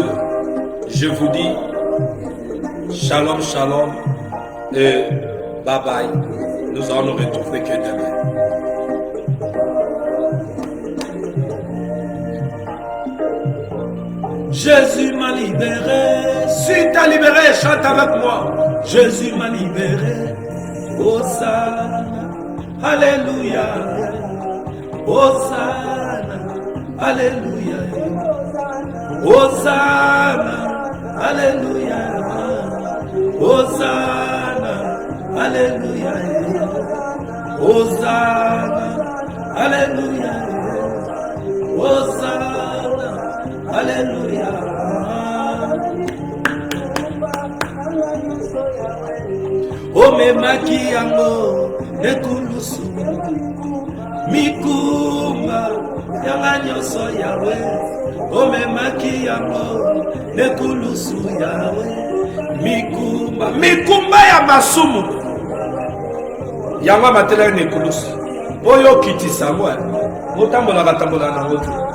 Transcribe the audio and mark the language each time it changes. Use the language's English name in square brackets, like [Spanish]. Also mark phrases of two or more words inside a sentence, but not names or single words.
[French] Je vous dis [Hebrew] shalom, shalom [French] et [English] bye bye. [French] Nous allons nous retrouver que demain. Jésus m'a libéré. Si t'as libéré, chante avec moi. Jésus m'a libéré. Hosanna, alléluia. Hosanna, alléluia. Hosanna, alléluia. Hosanna, alléluia. Hosanna, alléluia. Hosanna, alléluia. [Lingala] Omemaki yango ekulusu mikumba yanga nyonso yawe. Omemaki yango ekulusu yawe mikumba ya masumu yango matela nekulusu oyo kitisa mwa otambola nango te.